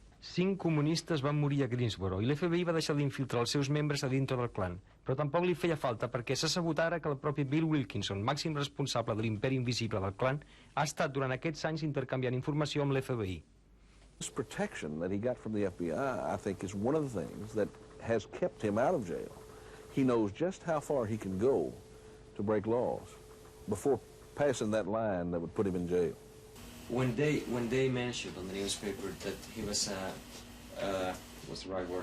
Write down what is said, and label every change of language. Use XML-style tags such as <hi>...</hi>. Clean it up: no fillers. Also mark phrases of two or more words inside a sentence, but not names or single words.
<ca>5 comunistes van morir a Greensboro i l'FBI va deixar d'infiltrar els seus membres a dintre del clan. Però tampoc li feia falta perquè se sabotara que el propi Bill Wilkinson, màxim responsable de l'imperi invisible del clan, ha estat durant aquests anys intercanviant informació amb l'FBI.</ca> <en>This protection that he got from the FBI, I think, is one of the things that has kept him out of jail. He knows just how far he can go to break laws before passing that line that would put him in jail. When they mentioned on the newspaper that he was what's the right word?</en>